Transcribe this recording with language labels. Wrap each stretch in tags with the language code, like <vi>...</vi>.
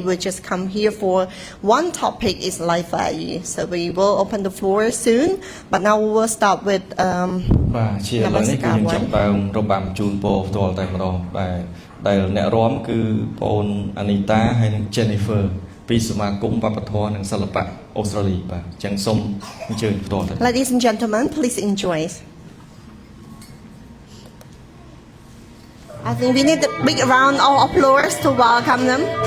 <en>We just come here for one topic is life value. So we will open the floor soon, but now we will start with</en> <km>បាទជាឥឡូវនេះគឺយើងចាប់ដើមរបាំជូនពរផ្ទាល់តែម្ដងដែលអ្នករាំគឺបងអូន Anita ហើយនិង Jennifer ពីសមាគមវប្បធម៌និងសិល្បៈអូស្ត្រាលីបាទចឹងសូមអញ្ជើញបន្តទៅ</km> <en>Ladies and gentlemen, please enjoy. I think we need a big round of applause to welcome them.</en>